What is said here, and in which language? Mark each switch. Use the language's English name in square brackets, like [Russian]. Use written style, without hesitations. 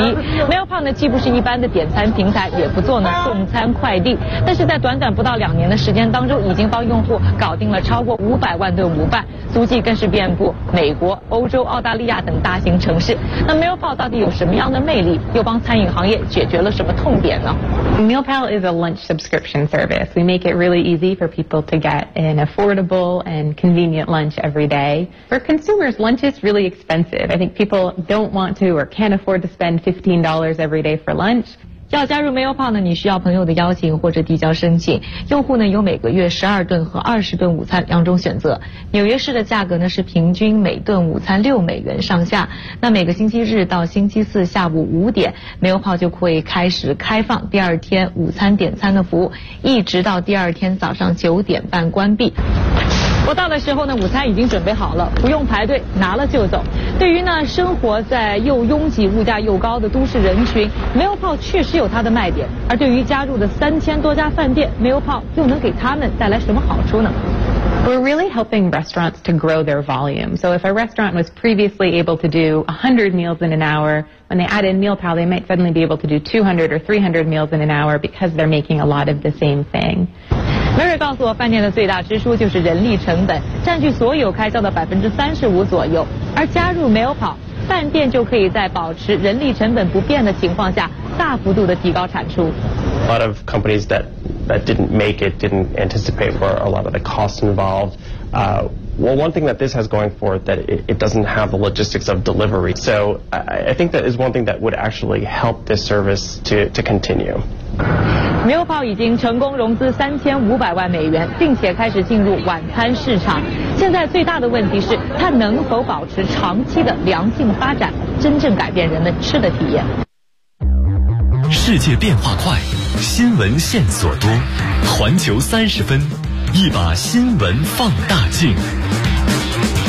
[Chinese] meal pop 呢既不是一般的点餐平台，也不做呢送餐快递，但是在短短不到2年的时间当中，已经帮用户搞定了超过500万顿午饭，足迹更是遍布美国、欧洲、澳大利亚等大型城市。那 meal pop 到底有什么样的魅力？又帮餐饮行业解决了什么痛点呢？ [English] meal pop is a lunch subscription service. We make it really easy for people to get an affordable and convenient lunch every day. For consumers, lunch is really expensive. I think people don't want to or can't afford to spend $15 every day for lunch. [Chinese] 要加入 MailPal 呢，你需要朋友的邀请或者递交申请。用户呢有每个月12顿和20顿午餐两种选择。纽约市的价格呢是平均每顿午餐6美元上下。那每个星期日到星期四下午5点 ，MailPal 就会开始开放第二天午餐点餐的服务，一直到第二天早上9点半关闭。我到的时候呢，午餐已经准备好了，不用排队，拿了就走。对于呢生活在又拥挤、物价又高的都市人群 ，MailPal 确实有它的卖点。而对于加入的3000多家饭店 ，MailPal 又能给他们带来什么好处呢？ [English] We're really helping restaurants to grow their volume. So if a restaurant was previously able to do 100 meals in an hour, when they add in MealPal, they might suddenly be able to do 200 or 300 meals in an hour because they're making a lot of the same thing. [Chinese] Mary 告诉我，饭店的最大支出就是人力成本，占据所有开销的35%左右。而加入 MealPal， 饭店就可以在保持人力成本不变的情况下，大幅度的提高产出。 [English] A lot of companies that didn't make it, didn't anticipate for a lot of the costs involved. Well, one thing that this has going for it, that it doesn't have the logistics of delivery. So I think that is one thing that would actually help this service to continue. [Chinese] MealPal 已经成功融资3500万美元，并且开始进入晚餐市场。现在最大的问题是，它能否保持长期的良性发展，真正改变人们吃的体验。世界变化快，新闻线索多，环球30分，一把新闻放大镜。